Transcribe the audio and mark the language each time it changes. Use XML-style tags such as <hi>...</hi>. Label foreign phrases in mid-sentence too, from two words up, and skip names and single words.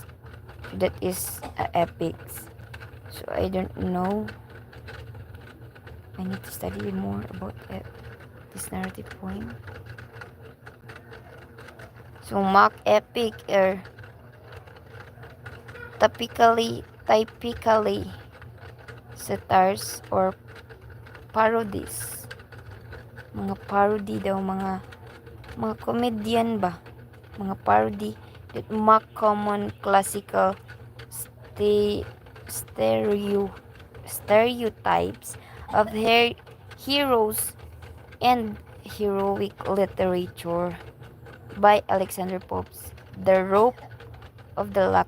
<en>That is epics. So I don't know. I need to study more about this narrative poem. So mock epic are typically satires or parodies.</en> <tl>Mga parody daw, mga comedian ba?</tl> <en>Mga parody that mock common classical stereotypes of heroes and heroic literature by Alexander Pope's The Rope of the Luck.</en>